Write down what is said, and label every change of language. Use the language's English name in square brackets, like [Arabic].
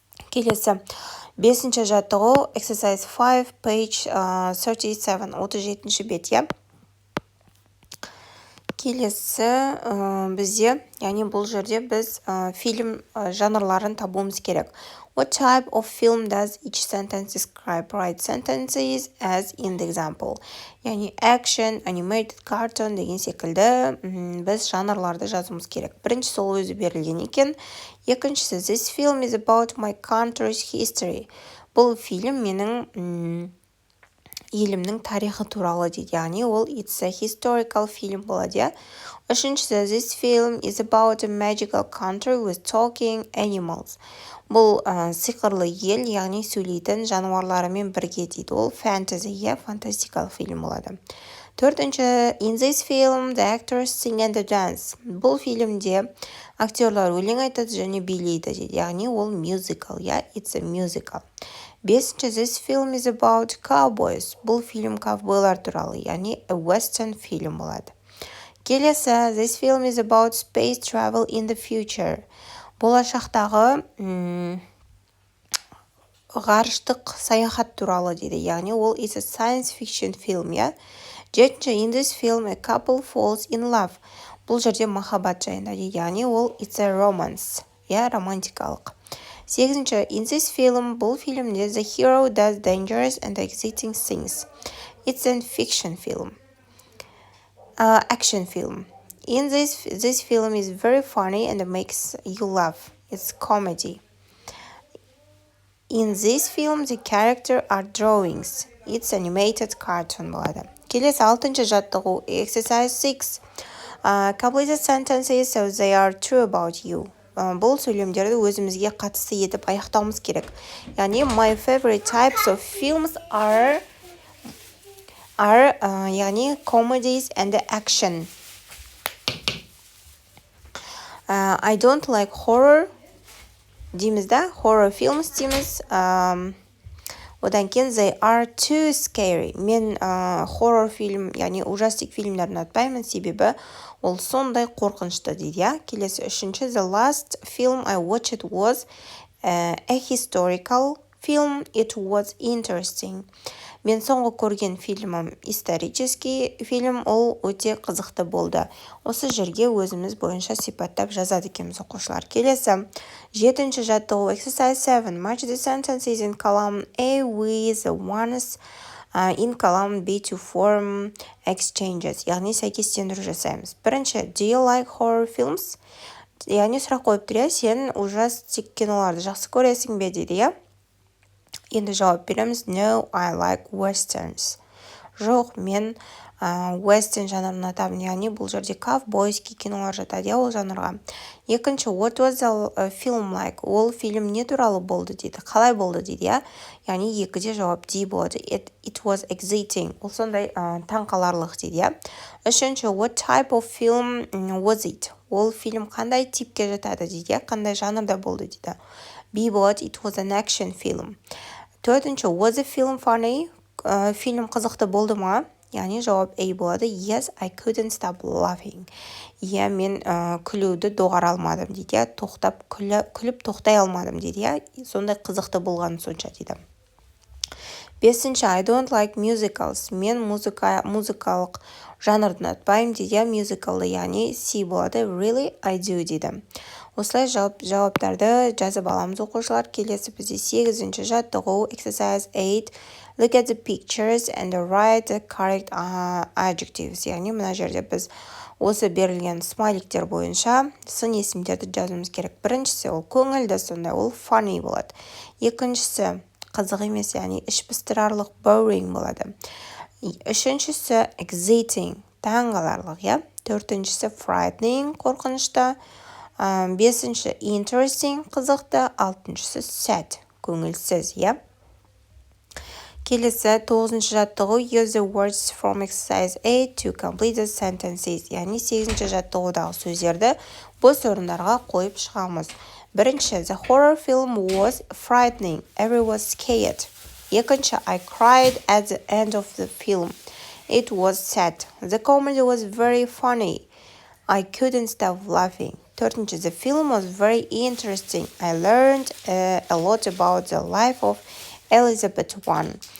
[Kazakh] Келесі, бесінші жаттығу, [English] exercise 5, page 37, [Kazakh] 37-ші бет, Келесі бізде, яғни бұл жерде біз фильм жанрларын табуымыз керек. [English] What type of film does each sentence describe? Write sentences as in the example. [Kazakh] Яғни action, animated cartoon деген секілді біз жанрларды жазуымыз керек. Біріншісі ол өзі берілген екен. [English] Екіншісі, this film is about my country's history. [Kazakh] Бұл фильм менің елімнің тарихы туралы дейді. Яғни ол [English] it's a historical film болады. Үшіншісі, this film is about a magical country with talking animals. [Kazakh] Бұл сиқырлы ел, яғни сөйлейтін жануарларымен бірге дейді. Ол fantasy, фантастикалық фильм болады. [English] Төртінші, in this film, the actors sing and dance. [Kazakh] Бұл фильмде актерлар өлең айтады және билейді дейді. Яғни ол musical, [English] it's a musical. Бесінші, this film is about cowboys. [Kazakh] Бұл фильм ковбойлар туралы, яғни a western фильм болады. [English] Келесі, this film is about space travel in the future. [Kazakh] Болашақтағы ғарыштық саяхат туралы дейді, яғни ол [English] is a science fiction film, yeah? Жетінші, in this film a couple falls in love. [Kazakh] Бұл жерде махаббат жайында дейді, яғни ол [English] it's a romance, yeah? [Kazakh] Романтикалық. [English] Сегізінші, in this film, [Kazakh] бұл фильмде [English] the hero does dangerous and exciting things. It's a fiction film. Action film. In this film is very funny and makes you laugh. It's comedy. In this film, the character are drawings. It's animated cartoon болады. [Kazakh] Келесі алтыншы жаттығу, [English] exercise 6. Complete the sentences so they are true about you. [Kazakh] Бұл сөйлемдерді өзімізге қатысты етіп аяқтауымыз керек. [English] Яғни, my favorite types of films are яғни comedies and action. I don't like horror [Kazakh] дейміз да, [English] horror films дейміз. [Kazakh] Одан кейін [English] they are too scary. [Kazakh] Мен horror фильм, яғни ужастик фильмдерін ұнатпаймын, себебі ол сондай қорқынышты дейді, я. [English] Келесі үшінші, the last film I watched was a historical film. It was interesting. [Kazakh] Мен соңғы көрген фильмім исторический фильм, ол өте қызықты болды. Осы жерге өзіміз бойынша сипаттап жазады екенбіз оқушылар. Келесі, жетінші жаттығу, [English] exercise 7. Match the sentences in column A with the ones in column B to form exchanges. [Kazakh] Яғни сәйкестендіру жасаймыз. [English] Бірінші, do you like horror films? [Kazakh] Яғни сұрақ қойып тұр, сен ужастик киноларды жақсы көресің бе дейді, я? [English] Енді жауап береміз, no, I like westerns. [Kazakh] Жоқ, мен western жанрын ұнатамын, яғни бұл жерде ковбойский кинолар жатады, ол жанрға. [English] Екінші, what was the film like? [Kazakh] Ол фильм не туралы болды дейді, қалай болды дейді, я? Яғни екіде жауап D болады. [English] It was exciting. [Kazakh] Ол сондай таңқаларлық дейді, я? [English] Үшінші, what type of film was it? [Kazakh] Ол фильм қандай типке жатады дейді, я? Қандай жанрда болды дейді. [English] B болады, it was an action film. Төртінші, was the film funny? [Kazakh] Фильм қызықты болды ма? Яғни жауап A болады. [English] Yes, I couldn't stop laughing. [Kazakh] Иә, мен күлуді доғара алмадым дейді. Күліп тоқтай алмадым дейді. Сондай қызықты болған сонша дейді. [English] Бесінші, I don't like musicals. [Kazakh] Мен музыкалық жанрды ұнатпаймын дейді. Musicalды, яғни C болады. [English] Really, I do дейді. [Kazakh] Осылай жауаптарды жазып аламыз оқушылар. Келесі бізде 8-ші жаттығу, [English] exercise 8. Look at the pictures and write the correct adjectives. [Kazakh] Яғни мына жерде біз осы берілген смайликтер бойынша сын есімдерді жазуымыз керек. Біріншісі ол көңілді, сондай ол funny болады. Екіншісі қызық емес, яғни іш пыстырарлық boring болады. Үшіншісі exciting, таңғаларлық, я? Төртіншісі frightening, қорқынышты. Бесінші interesting, қызықты. Алтыншысы sad, көңілсіз, я? Келесі 9-ші жаттығу, [English] use the words from exercise 8 to complete the sentences. [Kazakh] Яғни 8-ші жаттығудағы сөздерді бос орындарға қойып шығамыз. [English] Бірінші, the horror film was frightening. Everyone was scared. Екінші, I cried at the end of the film. It was sad. The comedy was very funny. I couldn't stop laughing. Төртінші, the film was very interesting. I learned a lot about the life of Elizabeth I.